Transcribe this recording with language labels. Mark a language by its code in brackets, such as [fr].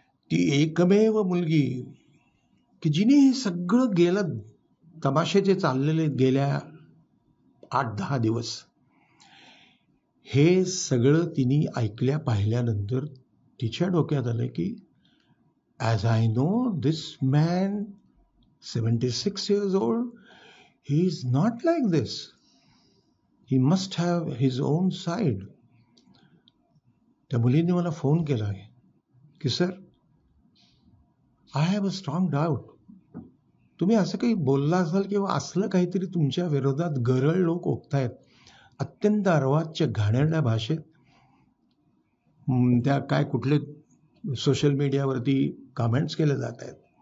[mr] ती एकमेव मुलगी की जिने हे सगळं गेलं तमाशे जे चाललेले गेल्या 8-10 दिवस, हे सगळं तिने ऐकल्या पाहिल्यानंतर तिच्या डोक्यात आलं की [en] As I know this man 76 years old, he is not like this. He must have his own side. [mr] त्या मुलीने मला फोन केला की sir, [en] I have a strong doubt. [mr] तुम्ही असं काही बोलला असाल किंवा असलं काहीतरी तुमच्या विरोधात गरळ लोक ओकतायत, अत्यंत अर्वाच्य घाणेरड्या भाषेत त्या काय कुठले सोशल मीडियावरती कमेंट्स केले जात आहेत.